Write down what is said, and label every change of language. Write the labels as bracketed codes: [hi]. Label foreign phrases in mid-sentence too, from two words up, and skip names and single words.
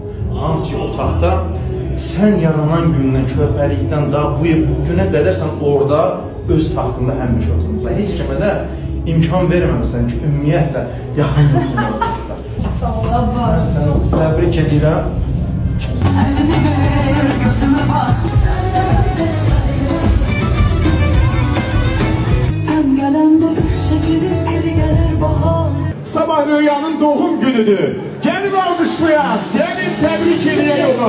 [az] Hansı ki o taxta sən yaranan gündən, körpəlikdən da bu günə qədər sən orada öz taxtında həmişə oturmusan. Heç kimə də imkan verməmisən ki, ümumiyyətlə yaxın olsun o taxta. Sağ ol abba. Sən təbrik edirəm. [tr] Sen gelende kış şeklidir, geri gelir bahar. Sabah Rüya'nın doğum günüdür. Gelin alkışlayan, gelin tebrik ediyor onu.